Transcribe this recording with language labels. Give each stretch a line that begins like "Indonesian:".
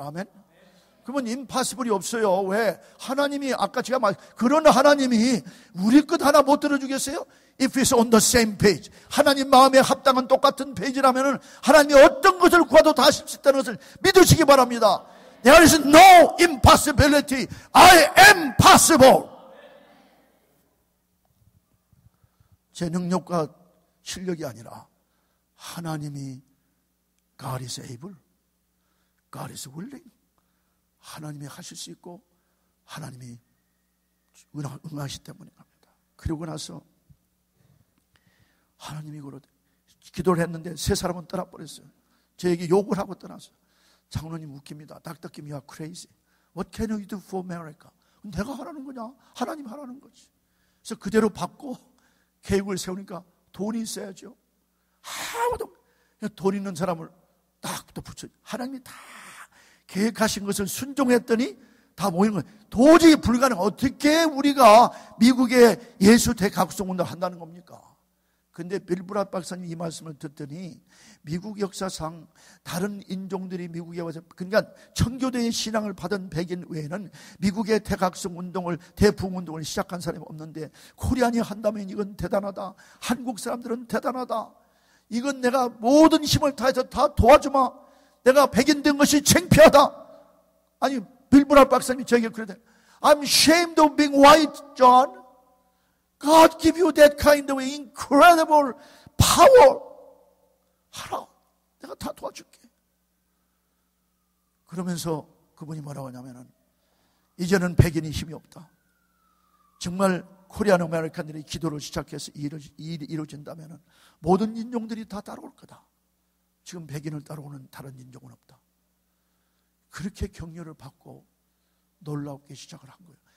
Korean: 아멘. 그러면 impossible이 없어요. 왜? 하나님이 아까 제가 그런 하나님이 우리 것 하나 못 들어주겠어요?
English: If it's on the same page.
Korean: 하나님 마음에 합당한 똑같은 페이지라면 하나님이 어떤 것을 구해도 다 하실 수 있다는 것을 믿으시기 바랍니다.
English: There is no impossibility. I am possible.
Korean: 제 능력과 실력이 아니라 하나님이
English: God is able, God is willing.
Korean: 하나님이 하실 수 있고 하나님이 응하시기 때문입니다. 그러고 나서 하나님이 그러대 기도를 했는데 3 사람은 떠나버렸어요. 저에게 욕을 하고 떠났어요. 장로님 웃깁니다.
English: 닥터 김, you are crazy. What can you do for America?
Korean: 내가 하라는 거냐? 하나님 하라는 거지. 그래서 그대로 받고 계획을 세우니까 돈이 있어야죠. 아무도 돈 있는 사람을 딱 또 붙여. 하나님이 다 계획하신 것을 순종했더니 다 모이는 거예요. 도저히 불가능. 어떻게 우리가 미국의 예수 대각성운동을 한다는 겁니까? 근데 빌브랏 박사님 이 말씀을 듣더니 미국 역사상 다른 인종들이 미국에 와서, 그러니까 청교도의 신앙을 받은 백인 외에는 미국의 대각성 운동을, 대부흥 운동을 시작한 사람이 없는데 코리안이 한다면 이건 대단하다. 한국 사람들은 대단하다. 이건 내가 모든 힘을 다해서 다 도와주마. 내가 백인 된 것이 창피하다. 아니 빌브랏 박사님이 저에게 그러대.
English: I'm ashamed of being white, John. God give you that kind of incredible power.
Korean: 하라. 내가 다 도와줄게. 그러면서 그분이 뭐라고 하냐면은 이제는 백인이 힘이 없다. 정말 코리안 아메리칸들이 기도를 시작해서 일이 이루어진다면은 모든 인종들이 다 따라올 거다. 지금 백인을 따라오는 다른 인종은 없다. 그렇게 격려를 받고 놀랍게 시작을 한 거예요.